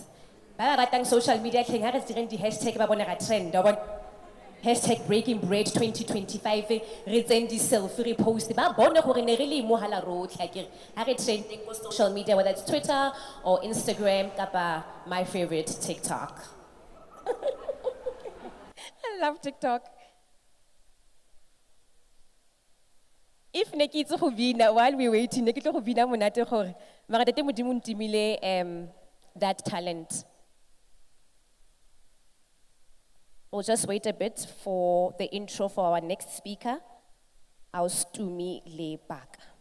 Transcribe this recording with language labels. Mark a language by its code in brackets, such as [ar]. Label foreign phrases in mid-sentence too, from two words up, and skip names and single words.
[tn] Ba ratang [en] social media [tn] tlheng ha re direng di hashtag ba bona ga trend. [en] Hashtag breaking bread [tn] 2025 re tseng di selfie re post ba bona gore ne re le mohala rotlhe akere ha re [en] trending on social media, whether it's Twitter or Instagram [tn] kapa [en] my favorite TikTok. I love TikTok. If [tn] ne ke itse go bina [en] while we waiting, [tn] ne ke tlo go bina monate gore mara tate modimo ntimile [en] that talent. We'll just wait a bit for the intro for our next speaker, Austumi Lebaka.